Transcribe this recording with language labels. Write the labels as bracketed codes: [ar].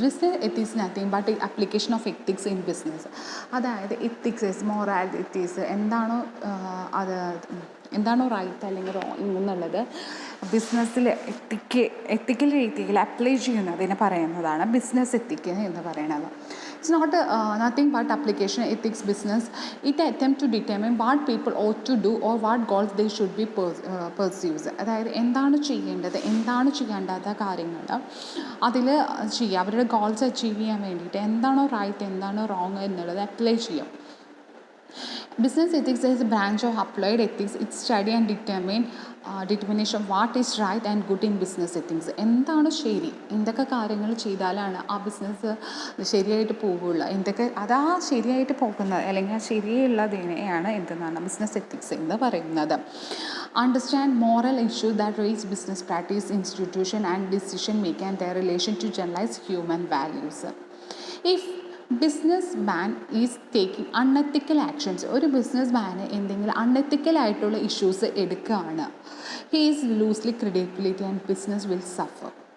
[en] Business ethics is nothing but the application of ethics in business. [ml] അതായത് ethics moralities എന്താണോ അത് എന്താണോ right അല്ലെങ്കിൽ റോങ് എന്നുള്ളത് ബിസിനസ്സിൽ എത്തിക്കൽ രീതിയിൽ അപ്ലൈ ചെയ്യുന്നതിന് പറയുന്നതാണ് ബിസിനസ് എത്തിക്സ് എന്ന് പറയുന്നത്. [en] It's not nothing but application ethics business. It attempt to determine what people ought to do or what goals they should be pursues. [ml] അതായത് എന്താണ് ചെയ്യേണ്ടത് എന്താണ് ചെയ്യേണ്ടാത്ത കാര്യങ്ങൾ അതിൽ ചെയ്യുക. അവരുടെ ഗോൾസ് അച്ചീവ് ചെയ്യാൻ വേണ്ടിയിട്ട് എന്താണോ റൈറ്റ് എന്താണോ റോങ് എന്നുള്ളത് അപ്ലൈ ചെയ്യും. [en] Business ethics is a branch of applied ethics. It study and determination of what is right and good in business ethics. [ml] എന്താണ് ശരി, എന്തൊക്കെ കാര്യങ്ങൾ ചെയ്താലാണ് ആ ബിസിനസ് ശരിയായിട്ട് പോവുള്ളൂ, എന്തൊക്കെ അതാ ശരിയായിട്ട് പോകുന്നത് അല്ലെങ്കിൽ ആ ശരിയുള്ളതിനെയാണ് എന്തെന്നാണ് ബിസിനസ് എത്തിക്സ് എന്ന് പറയുന്നത്. [en] Understand moral issues that raise business practice, institution and decision making and their relation to generalized human values. If businessman is taking unethical actions, [ml] ഒരു ബിസിനസ് മാന് എന്തെങ്കിലും അൺഎത്തിക്കൽ ആയിട്ടുള്ള ഇഷ്യൂസ് എടുക്കുകയാണ്, [en] He is loosely credibility and business will suffer.